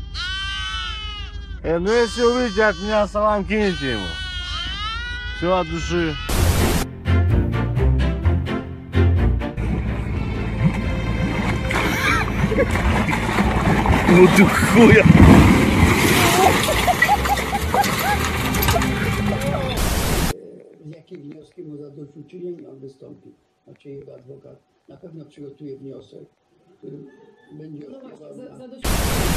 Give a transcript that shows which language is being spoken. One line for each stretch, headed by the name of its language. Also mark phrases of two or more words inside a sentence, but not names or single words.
Russian: Ну если увидите от меня, салам кинете ему. Все от души. Ну ты хуя!
Polish: Jakie wnioski mu zadośćuczynień on wystąpi? Znaczy jego adwokat na pewno przygotuje wniosek, który będzie odpływał na...